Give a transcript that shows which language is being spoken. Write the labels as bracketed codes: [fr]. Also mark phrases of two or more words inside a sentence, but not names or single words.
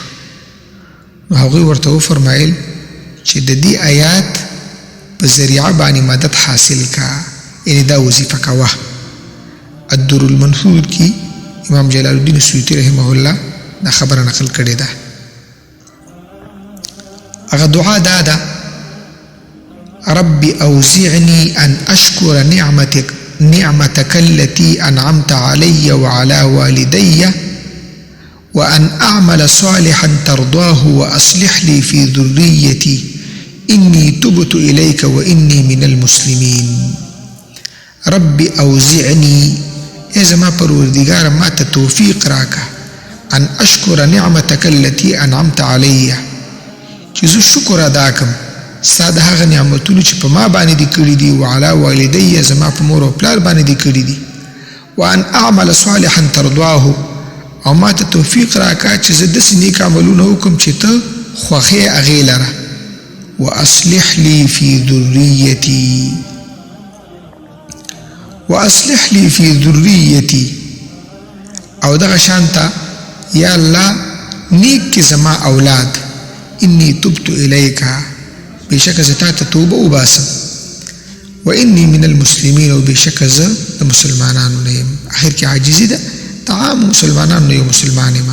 [ps] نو هغوی ورته وفرمایل چې د دې آیات په ذریعه باندې مدد حاصل کا، یعنې دا وظیفه کوه. الدر المنثور کې امام جلال الدین سیوطي [ar] رحمه الله [ps] دا خبره نقل کړې ده. هغه دعا دا ده: [ar] رب اوزعني ان اشكر نعمتك التي انعمت علي وعلى والدي وان اعمل صالحا ترضاه واصلح لي في ذريتي اني تبت اليك واني من المسلمين. رب اوزعني، [ps] ای زما پروردگار ما ته توفیق راکه، [ar] ان اشکر نعمتک التي انعمت علی، [ps] چې زه شکر ادا کم ستا د هغه نعمتونو چې په ما باندې دي کړي دي، [ar] وعلى والدی، [ps] زما په مور او پلار باندې دي کړي دي، [ar] وان اعمل صالحا ترضاه، [ps] او ما ته توفیق راکه چې زه داسې نیک عملونه وکړم چې ته خوښې هغې لره، [ar] واصلح لي في ذريتي، واصلح لي في ذريتي، [ps] او دغه شانته یا الله نیک کې زما اولاد، [ar] انی تبت الیک، [ps] بېشکه زه تا ته توبه وباسم، [ar] و انی من المسلمین، [ps] او بېشکه زه د مسلمانانو نه یم. اخر کې عاجزي ده، د عامو مسلمانانو نه یو مسلمان یم.